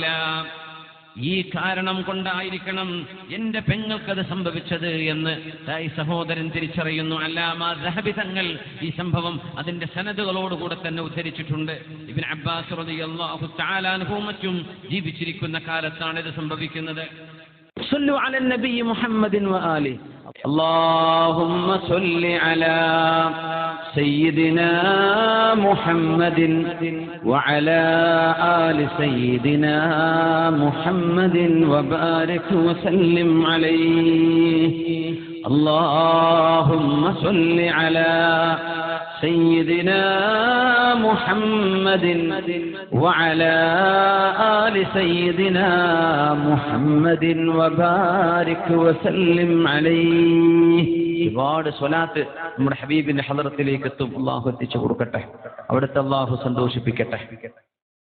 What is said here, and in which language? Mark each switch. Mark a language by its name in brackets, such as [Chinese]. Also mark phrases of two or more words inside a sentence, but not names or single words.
[Malayalam] ഈ കാരണം കൊണ്ടായിരിക്കണം എന്റെ പെങ്ങൾക്കത് സംഭവിച്ചത് എന്ന് ഈ സഹോദരൻ തിരിച്ചറിയുന്നു. അല്ലാമ ദഹബി തങ്ങൾ ഈ സംഭവം അതിന്റെ സനദുകളോടുകൂടെ തന്നെ ഉദ്ധരിച്ചിട്ടുണ്ട്. ഇബ്നു അബ്ബാസ് [Arabic] رضي الله تعالى عنه [Malayalam] മറ്റും ജീവിച്ചിരിക്കുന്ന കാലത്താണ് ഇത് സംഭവിക്കുന്നത്. [Arabic] صلوا على النبي محمد وآل. اللهم صل على سيدنا محمد وعلى آل سيدنا محمد وبارك وسلم عليه. اللهم صل على سيدنا محمد وعلى آل سيدنا محمد وبارك وسلم عليه. [Malayalam] ഒരുപാട് സ്വലാത്ത് നമ്മുടെ ഹബീബിന്റെ ഹളറത്തിലേക്ക് എത്തും. അള്ളാഹു എത്തിച്ചു കൊടുക്കട്ടെ, അവിടുത്തെ അള്ളാഹു സന്തോഷിപ്പിക്കട്ടെ.